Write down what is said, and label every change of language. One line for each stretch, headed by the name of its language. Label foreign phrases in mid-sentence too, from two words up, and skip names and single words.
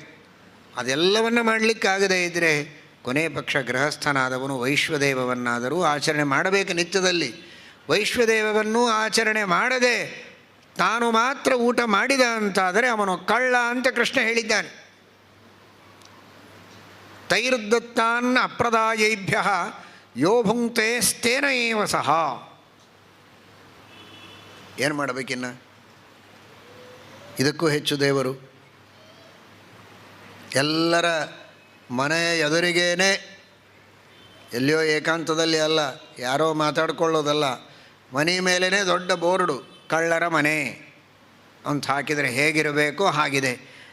Kannada: ಅದೆಲ್ಲವನ್ನು ಮಾಡಲಿಕ್ಕಾಗದೇ ಇದ್ದರೆ ಕೊನೆ ಪಕ್ಷ ಗೃಹಸ್ಥನಾದವನು ವೈಶ್ವದೇವವನ್ನಾದರೂ ಆಚರಣೆ ಮಾಡಬೇಕು ನಿತ್ಯದಲ್ಲಿ. ವೈಶ್ವದೇವವನ್ನು ಆಚರಣೆ ಮಾಡದೆ ತಾನು ಮಾತ್ರ ಊಟ ಮಾಡಿದ ಅಂತಾದರೆ ಅವನು ಕಳ್ಳ ಅಂತ ಕೃಷ್ಣ ಹೇಳಿದ್ದಾನೆ.
Sanskrit: ತೈರ್ದತ್ತಾನ್ ಅಪ್ರದಾಯೈಭ್ಯ ಯೋ ಭುಂಕ್ತೆ ಸ್ಥೇನ ಏವ ಸಹ.
Kannada: ಏನು ಮಾಡಬೇಕಿನ್ನು? ಇದಕ್ಕೂ ಹೆಚ್ಚು ದೇವರು ಎಲ್ಲರ ಮನೆಯ ಎದುರಿಗೇನೆ, ಎಲ್ಲಿಯೋ ಏಕಾಂತದಲ್ಲಿ ಅಲ್ಲ, ಯಾರೋ ಮಾತಾಡ್ಕೊಳ್ಳೋದಲ್ಲ, ಮನೆ ಮೇಲೇ ದೊಡ್ಡ ಬೋರ್ಡು ಕಳ್ಳರ ಮನೆ ಅಂತ ಹಾಕಿದರೆ ಹೇಗಿರಬೇಕೋ ಹಾಗಿದೆ.